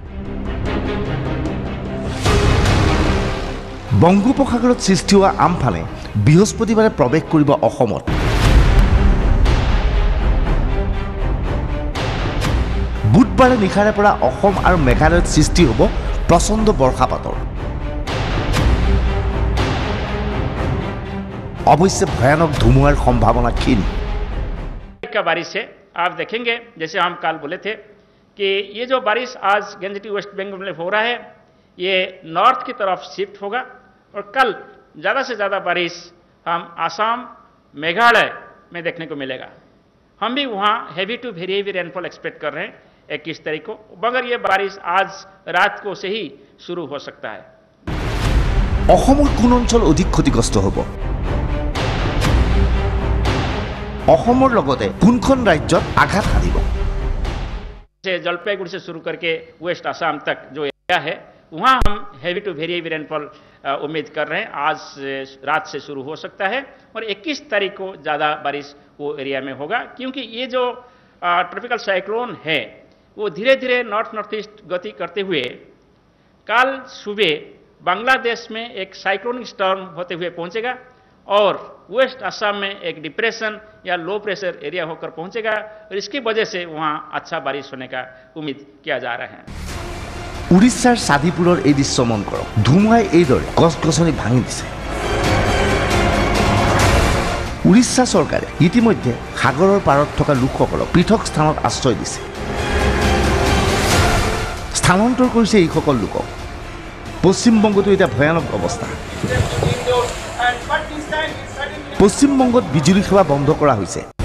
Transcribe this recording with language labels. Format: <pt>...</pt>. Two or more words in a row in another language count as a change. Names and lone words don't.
<as>বংগোপসাগৰত সৃষ্টি হোৱা আমফানে বৃহস্পতিবাৰে প্ৰৱেশ কৰিব অসমত বুধবাৰে নিশাৰে পৰা অসম আৰু মেঘালয়ত সৃষ্টি হ'ব প্ৰচণ্ড বৰ্ষাপাতৰ অৱশ্যে ভয়ানক ধুমুহাৰ সম্ভাৱনা ক্ষীণ</as> <hi>का बारिश है आप देखेंगे जैसे हम कल बोले थे कि ये जो बारिश आज गंजटी वेस्ट बंगाल में हो रहा है ये नॉर्थ की तरफ शिफ्ट होगा और कल ज़्यादा से ज़्यादा बारिश हम आसाम मेघालय में देखने को मिलेगा हम भी वहाँ</hi> <en>heavy to very heavy rainfall expect</en> <hi>कर रहे हैं 21 तारीख को मगर ये बारिश आज रात को से ही शुरू हो सकता है</hi> <as>অসমৰ কোন অঞ্চল অধিক ক্ষতিগ্ৰস্ত হ'ব অসমৰ লগতে কোনখন ৰাজ্যত আঘাত হানিব</as> <hi>जलपाईगुड़ी से शुरू करके वेस्ट असम तक जो एरिया है वहाँ हम</hi> <en>heavy to very heavy rainfall</en> <hi>उम्मीद कर रहे हैं आज रात से शुरू हो सकता है और 21 तारीख को ज़्यादा बारिश वो एरिया में होगा क्योंकि ये जो</hi> <en>tropical cyclone</en> <hi>है वो धीरे धीरे</hi> <en>north east</en> <hi>गति करते हुए कल सुबह बांग्लादेश में एक</hi> <en>cyclonic storm</en> <hi>होते हुए पहुंचेगा और वेस्ट असम में एक डिप्रेशन या</hi> <en>low pressure area</en> <hi>होकर पहुंचेगा और इसकी वजह से वहां अच्छा बारिश होने का उम्मीद किया जा रहा है।</hi> <as>उड़ीसार साधीपुर এই দৃশ্য মন কৰক। ধুমুহাই এইদৰে গছ গছনি ভাঙি দিছে। উড়িষ্যা চৰকাৰে ইতিমধ্যে সাগৰৰ পাৰত থকা লোকসকলক পৃথক স্থানত আশ্ৰয় দিছে। স্থানান্তৰ কৰিছে এইসকল লোকক। পশ্চিমবংগতো এটা ভয়ানক অৱস্থা। পশ্চিমবংগত বিজুলী সেৱা বন্ধ কৰা হৈছে।</as>